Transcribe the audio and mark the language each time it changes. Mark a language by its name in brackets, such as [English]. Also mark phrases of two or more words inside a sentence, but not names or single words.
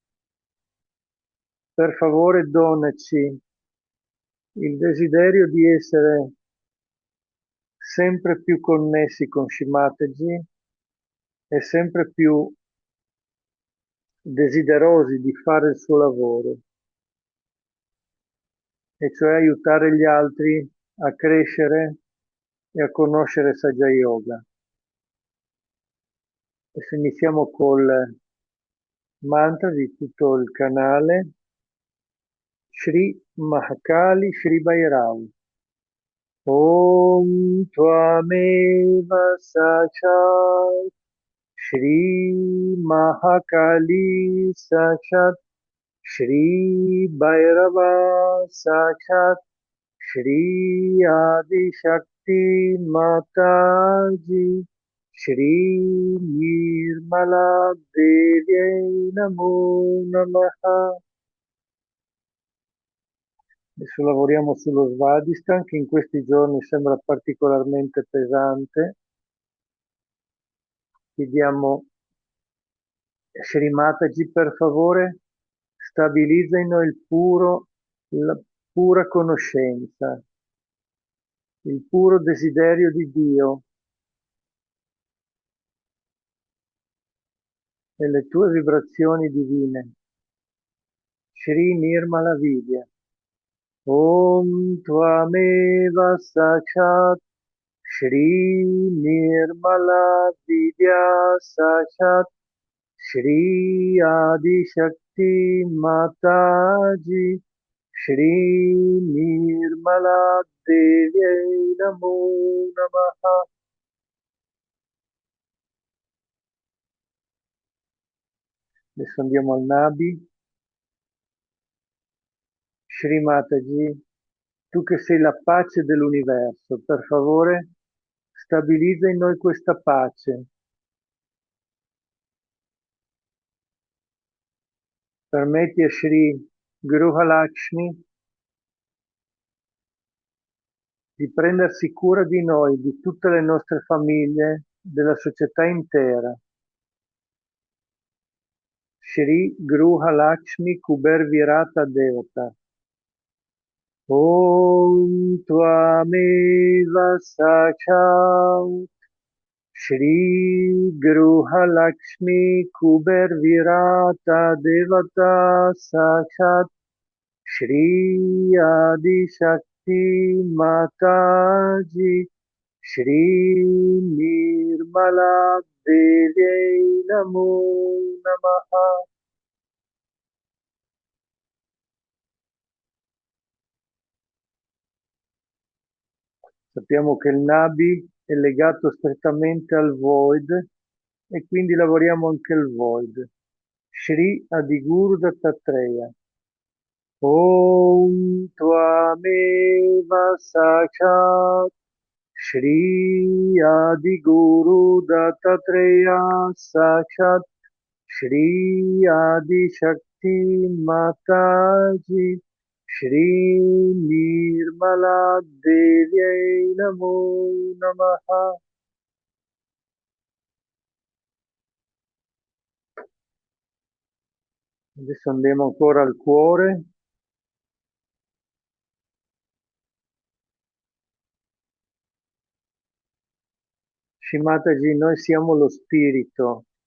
[Italian] Per favore donaci il desiderio di essere sempre più connessi con Shimataji e sempre più desiderosi di fare il suo lavoro, e cioè aiutare gli altri a crescere e a conoscere Saja Yoga. Adesso iniziamo col mantra di tutto il canale. [Sanskrit] Shri Mahakali Shri Bhairav. Om Tvameva Sachat Shri Mahakali Sachat Shri Bhairava Sachat Shri Adi Shakti Mataji Shri Nirmala Devi Namo Namaha. [Italian] Adesso lavoriamo sullo Svadhisthana che in questi giorni sembra particolarmente pesante. Chiediamo a Shri Mataji per favore stabilizza in noi la pura conoscenza, il puro desiderio di Dio e le tue vibrazioni divine. [Sanskrit] Shri Nirmala Vidya. Om Tvameva Sachat Shri Nirmala Vidya Sachat Shri Adi Shakti Mataji Shri Nirmala Devi Namo Namaha. [Italian] Adesso andiamo al Nabi. Shri Mataji, tu che sei la pace dell'universo, per favore stabilizza in noi questa pace. Permetti a Shri Gruhalakshmi di prendersi cura di noi, di tutte le nostre famiglie, della società intera. [Sanskrit] Shri Gruhalakshmi Kuber Virata Devata. Om Tvameva Sachat Shri Gruhalakshmi Kuber Virata Devata Sachat Shri Adi Shakti Mataji Shri Nirmala Devi Namo Namaha. [Italian] Sappiamo che il Nabi è legato strettamente al Void e quindi lavoriamo anche il Void. [Sanskrit] Shri Adiguru Dattatreya. Om Tvameva Sachat Shri Adiguru Dattatreya Sachat Shri Adi Shakti Mataji Shri Nirmala Devi Namo Namaha. [Italian] Adesso andiamo ancora al cuore. Shimataji, noi siamo lo spirito.